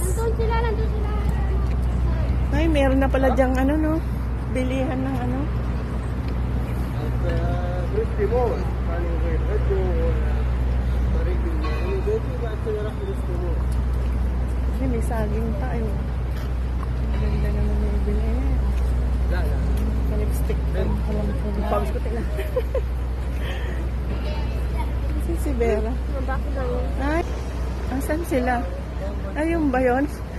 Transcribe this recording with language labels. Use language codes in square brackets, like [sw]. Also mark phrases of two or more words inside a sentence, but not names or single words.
[tl] Nandun sila. Ay, meron na pala dyang ano no, bilihan ng ano. [ar] بريستي مول يعني غير هدو طريق البيتي بعد كده راح بريستي مول [tl] Kasi may saging tayo. Maganda naman yung bilhin. [ar] لا [tl] Lipstick pa. Pawis ko tingnan. Si Vera. Bakit lang? Ay, asan sila? Ayun ba yun?